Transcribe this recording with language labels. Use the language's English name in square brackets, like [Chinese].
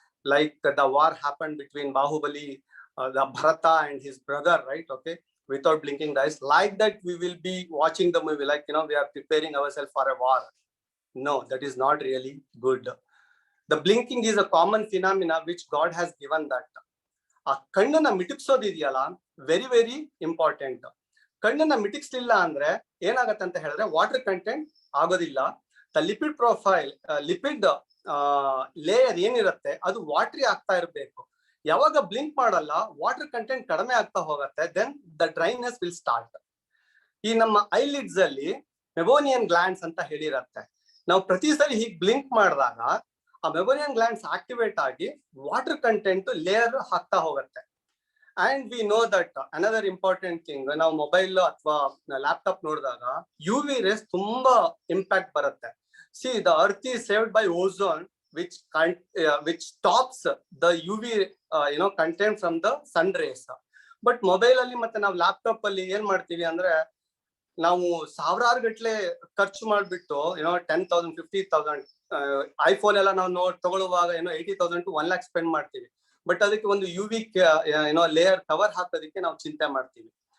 [English] Like the war happened between Bahubali, the Bharata and his brother, right? Okay, without blinking the eyes. Like that, we will be watching the movie, like, we are preparing ourselves for a war. No, that is not really good. The blinking is a common phenomena which God has given that. [Kannada] ಆ ಕಣ್ಣನ್ನ ಮಿಟುಕ್ಸೋದು ಇದೆಯಲ್ಲ, [English] Very very important. [Kannada] ಕಣ್ಣನ್ನ ಮಿಟುಕ್ಸ್ಲಿಲ್ಲ ಅಂದ್ರೆ ಏನಾಗತ್ತೆ ಅಂತ ಹೇಳಿದ್ರೆ water content ಆಗೋದಿಲ್ಲ. The lipid profile, lipid layer ಏನಿರುತ್ತೆ ಅದು watery ಆಗ್ತಾ ಇರಬೇಕು. ಯಾವಾಗ ಬ್ಲಿಂಕ್ ಮಾಡಲ್ಲ, ವಾಟರ್ ಕಂಟೆಂಟ್ ಕಡಿಮೆ ಆಗ್ತಾ ಹೋಗುತ್ತೆ, [English] Then the dryness will start. [Kannada] ಈ ನಮ್ಮ ಐಲಿಡ್ಸ್ ಅಲ್ಲಿ ಮೆಬೋನಿಯನ್ ಗ್ಲ್ಯಾಂಡ್ಸ್ ಅಂತ ಹೇಳಿರತ್ತೆ. ನಾವು ಪ್ರತಿ ಸರಿ ಹೀಗೆ ಬ್ಲಿಂಕ್ ಮಾಡಿದಾಗ ಆ ಮೆಬೋನಿಯನ್ ಗ್ಲ್ಯಾಂಡ್ಸ್ ಆಕ್ಟಿವೇಟ್ ಆಗಿ ವಾಟರ್ ಕಂಟೆಂಟ್ ಲೇಯರ್ ಹಾಕ್ತಾ ಹೋಗುತ್ತೆ. [English] and we know that another important thing, [Kannada] ನಾವು ಮೊಬೈಲ್ ಅಥವಾ ಲ್ಯಾಪ್ಟಾಪ್ ನೋಡಿದಾಗ ಯು ವಿ ರೇಸ್ ತುಂಬಾ ಇಂಪ್ಯಾಕ್ಟ್ ಬರುತ್ತೆ. [English] See the earth is saved by ozone which stops the UV content from the sun rays. [Kannada] But mobile ಅಲ್ಲಿ ಮತ್ತೆ ನಾವು laptop ಅಲ್ಲಿ ಏನ್ ಮಾಡ್ತೀವಿ ಅಂದ್ರೆ, ನಾವು ಸಾವಿರಾರು ಗಟ್ಲೆ ಖರ್ಚು ಮಾಡ್ಬಿಟ್ಟು 10,000 50,000 ಐಫೋನ್ ಎಲ್ಲ ನಾವು ತಗೊಳ್ಳುವಾಗ 80,000 to 1 lakh ಸ್ಪೆಂಡ್ ಮಾಡ್ತೀವಿ. ಬಟ್ ಅದಕ್ಕೆ ಒಂದು UV ಲೇಯರ್ ಕವರ್ ಹಾಕೋದಕ್ಕೆ ನಾವು ಚಿಂತೆ ಮಾಡ್ತೀವಿ.